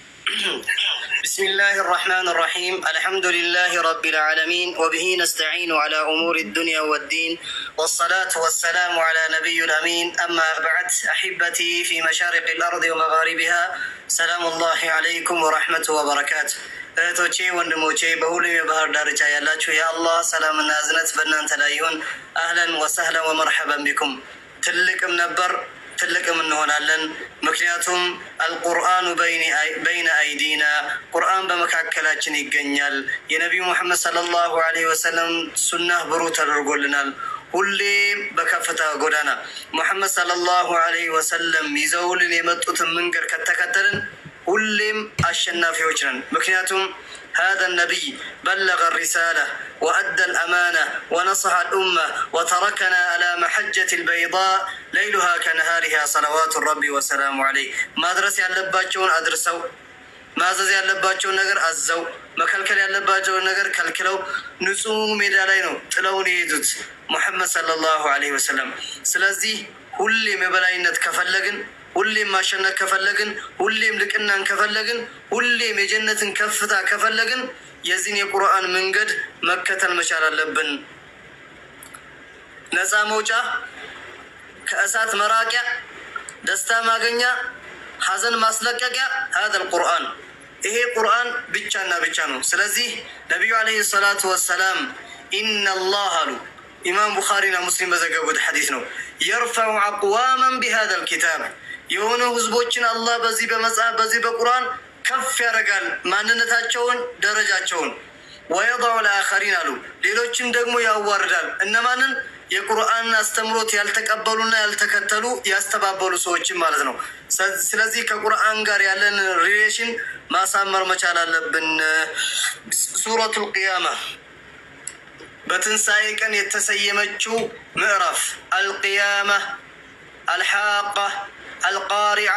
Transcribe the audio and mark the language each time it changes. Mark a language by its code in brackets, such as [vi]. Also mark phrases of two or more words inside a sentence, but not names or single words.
[ar] بسم الله الرحمن الرحيم الحمد لله رب العالمين وبه نستعين على أمور الدنيا والدين والصلاة والسلام على نبي الأمين أما بعد أحبتي في مشارق الأرض ومغاربها سلام الله عليكم ورحمة وبركاته [am] እህቶቼ ወንድሞቼ በሁሉም የባህር ዳርቻ ያላችሁ የአላህ ሰላምና እዝነት በእናንተ ላይ ይሁን። [ar] أهلا وسهلا ومرحبا بكم። [am] ትልቅም ነበር ትልቅም እንሆናለን። ምክንያቱም [ar] القرآن بين أيدينا [am] ቁርአን በመካከላችን ይገኛል። የነቢዩ ሙሐመድ ሰለላሁ [ar] عليه وسلم [am] ሱናህ ብሩህ ተደርጎልናል። ሁሌም በከፍታ ጎዳና ሙሐመድ [ar] صلى الله عليه وسلم [am] ይዘውልን የመጡትን መንገድ ከተከተልን ሁሌም አሸናፊዎች ነን። [ar] ምክንያቱም هذا النبي بلغ الرسالة وأدى الأمانة ونصح الأمة وتركنا على محجة البيضاء ليلها كنهارها صلوات الرب وسلام عليه مدرسة [am] ያለባቸውን አድርሰው ማዘዝ ያለባቸውን ነገር አዘው መከልከል ያለባቸውን ነገር ከልክለው ንጹህ ሜዳ ላይ ነው ጥለውን የሄዱት ሙሐመድ [ar] صلى الله عليه وسلم። [am] ስለዚህ ሁሌም የበላይነት ከፈለግን ሁሌም ማሸነፍ ከፈለግን ሁሌም ልቅናን ከፈለግን ሁሌም የጀነትን ከፍታ ከፈለግን የዚህን የቁርአን መንገድ መከተል መቻል አለብን። ነፃ መውጫ፣ ከእሳት መራቂያ፣ ደስታ ማገኛ፣ ሐዘን ማስለቀቂያ [ar] هذا القرآن [am] ይሄ ቁርአን ብቻና ብቻ ነው። ስለዚህ ነብዩ [ar] عليه الصلاة والسلام إن الله [am] አሉ ኢማም ቡኻሪና ሙስሊም በዘገቡት ሐዲስ ነው [ar] يرفع أقواما بهذا الكتاب [am] የሆኑ ህዝቦችን አላህ በዚህ በመጽሐፍ በዚህ በቁርአን ከፍ ያደርጋል ማንነታቸውን ደረጃቸውን [ar] ويضع الآخرين [am] አሉ ሌሎችን ደግሞ ያዋርዳል። እነማንን? የቁርአን አስተምሮት ያልተቀበሉና ያልተከተሉ ያስተባበሉ ሰዎችን ማለት ነው። ስለዚህ ከቁርአን ጋር ያለን ሪሌሽን ማሳመር መቻል አለብን። ሱረቱል ቂያማ በትንሳኤ ቀን የተሰየመችው ምዕራፍ አልቂያማ፣ አልሓቃ፣ አልቃሪዓ፣